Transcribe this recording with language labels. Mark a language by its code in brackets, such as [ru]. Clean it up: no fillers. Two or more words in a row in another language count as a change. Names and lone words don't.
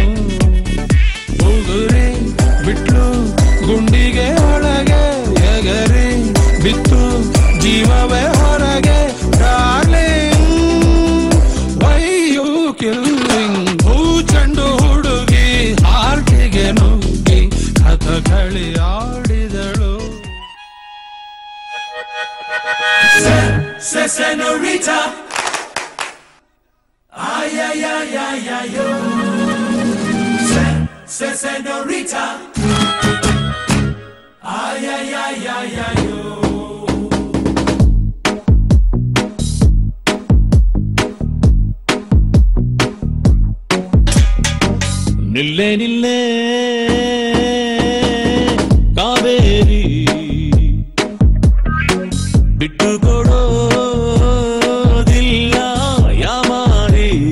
[kn] ಉಗುರಿ ಬಿಟ್ಲು ಗುಂಡಿಗೆ ಒಳಗೆ ಎಗರಿ ಬಿತ್ತು ಜೀವವೇ ಹೊರಗೆ. [en] Darling why you killing. ಚೆಂಡು ಹುಡುಗಿ ಹಾರ್ಟಿಗೆ ನುಗ್ಗಿ ಕಥಕಳಿ ಆಡಿದಳು. [es] Senorita, ay ay ay ay ay yo. Senorita, ay ay ay ay ay yo. [kn] ನಿಲ್ಲೆ ನಿಲ್ಲೆ ಕಾವೇರಿ ಬಿಟ್ಟು ಕೊಡೋದಿಲ್ಲ ಯಾಮಾರಿ.